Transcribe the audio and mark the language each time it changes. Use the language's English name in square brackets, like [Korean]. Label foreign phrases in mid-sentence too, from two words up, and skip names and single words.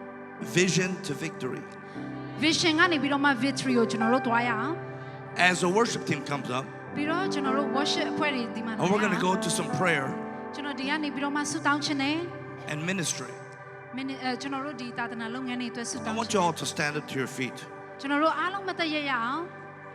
[English] Vision to victory. [Burmese] vision ကနေပြီးတော့မှ victory ကိုကျွန်တော်တို့တွားရအောင် [English] As the worship team comes up, [Burmese] ပြီးတော့ကျွန်တော်တို့ worship အဖွဲ့တွေဒီမှာ [English] and we're going to go to some prayer [Burmese] ကျွန်တော်ဒီကနေပြီးတော့မှဆုတောင်းခြင်းနဲ့ [English] and ministry. [Burmese] ကျွန်တော်တို့ဒီသာသနာလုပ်ငန်းတွေအတွက်ဆုတော [English] I [Burmese] င်း [English] want [Burmese] ခြင်း [English] you all to stand up to your feet. [Burmese] ကျွန်တော်တို့အားလုံးမသက်ရရအောင်